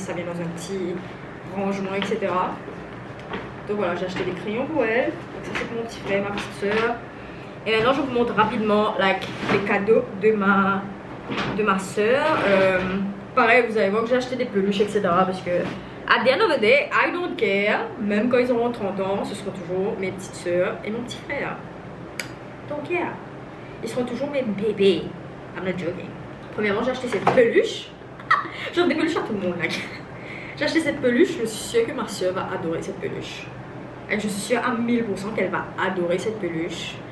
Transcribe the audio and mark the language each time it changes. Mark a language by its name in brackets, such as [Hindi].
[French] Ça vient dans un petit rangement, etc. Donc voilà, j'ai acheté des crayons pour elle. Donc ça c'est pour mon petit frère, ma petite soeur. Et maintenant je vous montre rapidement les cadeaux de ma soeur. Pareil, vous allez voir que j'ai acheté des peluches, etc. Parce que [English] at the end of the day, I don't care. [French] Même quand ils auront 30 ans, ce seront toujours mes petites soeurs et mon petit frère. Donc yeah, ils seront toujours mes bébés. [English] I'm not joking. [French] Premièrement, j'ai acheté cette peluche. Genre des peluches à tout le monde là. J'ai acheté cette peluche, je suis sûre que ma soeur va adorer cette peluche. Et je suis sûre à 1000% qu'elle va adorer cette peluche.